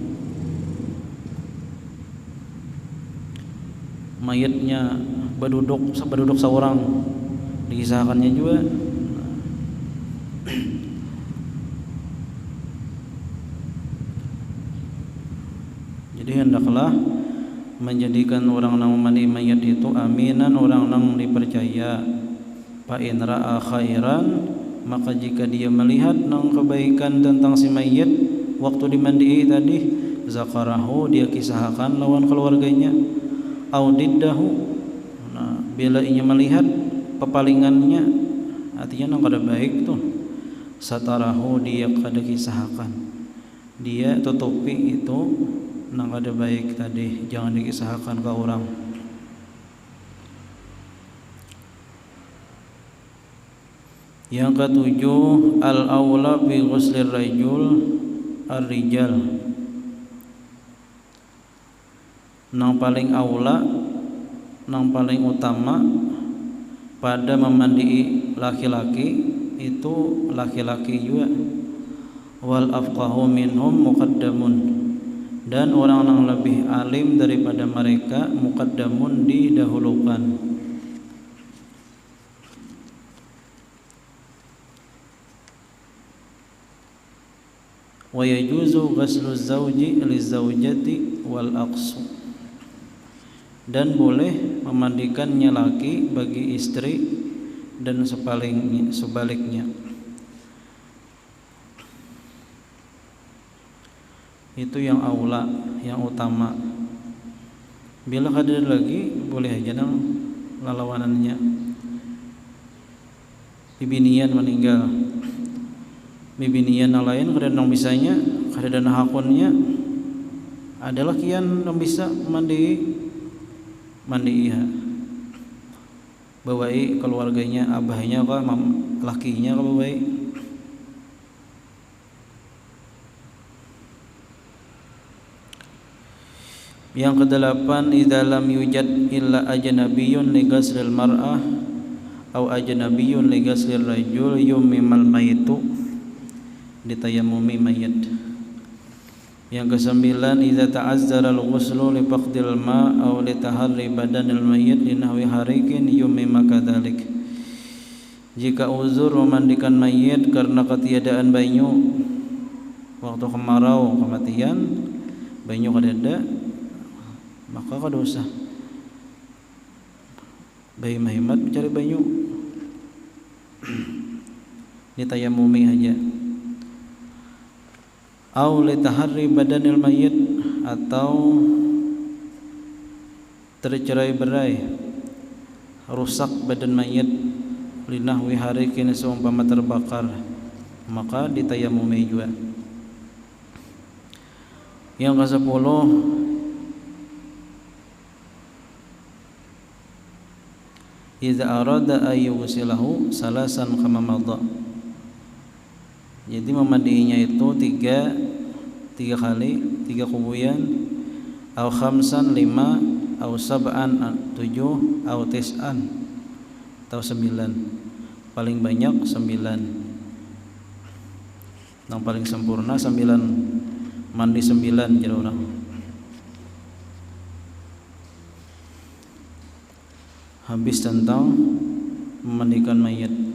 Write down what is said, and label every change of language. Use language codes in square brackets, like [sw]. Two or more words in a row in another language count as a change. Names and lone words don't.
[bjn] Mayatnya berduduk seorang dikisahkannya juga. Jadi hendaklah menjadikan orang yang mandi mayat itu aminan, orang yang dipercaya. [ar] فإن رأى خيرا, [bjn] maka jika dia melihat nang kebaikan tentang si mayat waktu dimandii tadi, zakarahu, dia kisahkan lawan keluarganya. Audiddahu, nah bila ia melihat pepalingannya, artinya nang kada baik tuh, satarahu dia kada kisahkan, dia tutupi itu nang kada baik tadi, jangan dikisahkan ke orang. Yang ketujuh, [ar] الأولى بغسل الرجل الرجال, [bjn] nang paling aula, nang paling utama pada memandi laki-laki itu laki-laki juga. [ar] والأفقه منهم مقدم, [bjn] dan orang yang lebih alim daripada mereka muqaddamun didahulukan. [ar] ويجوز غسل الزوج للزوجة والعكس, [bjn] dan boleh memandikannya laki bagi istri dan sebaliknya. Itu yang aula, yang utama. Bila ada lagi boleh aja nang lalawanannya. Bibinian meninggal, bibinian yang lain kada nang bisanya, kada dana hakunnya, adalah kian nang bisa mandi iya. Bawai keluarganya, abahnya kah, lakinya kah bawai. Yang kedelapan, [ar] إذا لم يوجد إلا أجنبي لغسل المرأة أو أجنبية لغسل الرجل ييمم الميت, [bjn] ditayammumi mayit. Yang kesembilan, [ar] إذا تعذر الغسل لفقد الماء أو لتهري بدن الميت لنحو حريق ييمم كذلك. [bjn] Jika uzur memandikan mayit karena ketiadaan banyu, waktu kemarau kematian banyu kada ada, maka kada usah bayi mahimat mencari banyu, ditayamumi aja. [ar] أو لتهري بدن الميت, [bjn] atau tercerai-berai rusak badan mayit [ar] لنحو حريق [bjn] seumpama terbakar, maka ditayamumi juga. Yang ke-10, [ar] إذا أراد أن يغسله ثلاثا كما مضى, [bjn] jadi memandinya itu tiga kali, 3 kubuyan, [ar] أو خمسا [bjn] 5, [ar] أو سبعا [bjn] 7, [ar] أو تسعا [bjn] atau 9, paling banyak 9, yang paling sempurna 9, mandi 9 jadi orang. Habis tentang memandikan mayat.